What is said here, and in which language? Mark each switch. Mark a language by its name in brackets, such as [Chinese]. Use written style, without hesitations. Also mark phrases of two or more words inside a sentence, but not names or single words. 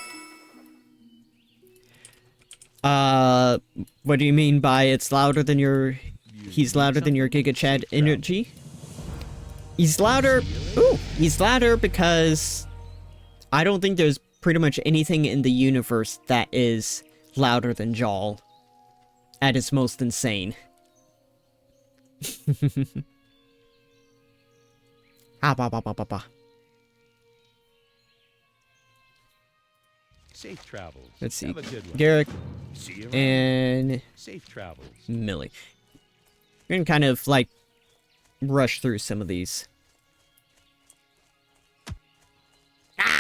[English] What do you mean by it's louder than your... He's louder than your Giga Chad energy? He's louder... Ooh! He's louder because... I don't think there's pretty much anything in the universe that is louder than Jal. At its most insane. Ah, ba, ba, ba, ba, ba. Safe travels. Let's see. Have a good one. Garrick See you around. and Safe travels. Millie. We're gonna kind of, like, rush through some of these. Ah!